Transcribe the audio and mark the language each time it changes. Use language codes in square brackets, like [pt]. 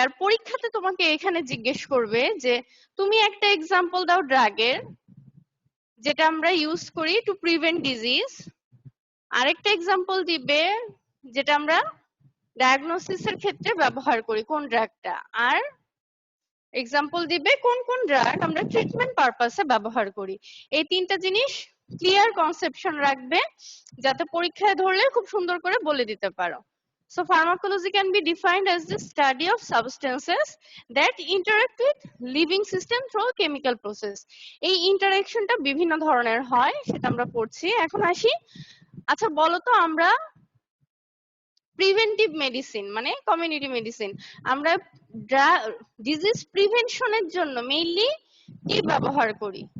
[bn] আর পরীক্ষাতে তোমাকে এখানে জিজ্ঞেস করবে যে তুমি একটা এক্সাম্পল দাও ড্রাগের যেটা আমরা ইউজ করি [en] to prevent disease, [bn] আরেকটা এক্সাম্পল দিবে যেটা আমরা ডায়াগনোসিসের ক্ষেত্রে ব্যবহার করি কোন ড্রাগটা, আর এক্সাম্পল দিবে কোন কোন ড্রাগ আমরা ট্রিটমেন্ট পারপাসে ব্যবহার করি। এই তিনটা জিনিস ক্লিয়ার কনসেপশন রাখবে যাতে পরীক্ষায় ধরলে খুব সুন্দর করে বলে দিতে পারো। [en] So pharmacology can be defined as the study of substances that interact with living system through chemical process. [bn] এই ইন্টারঅ্যাকশনটা বিভিন্ন ধরনের হয়, সেটা আমরা পড়ছি। এখন আসি, আচ্ছা বলো তো আমরা প্রিভেন্টিভ মেডিসিন মানে কমিউনিটি মেডিসিন, আমরা ডিজিজ প্রিভেনশনের জন্য মেইনলি কি ব্যবহার করি?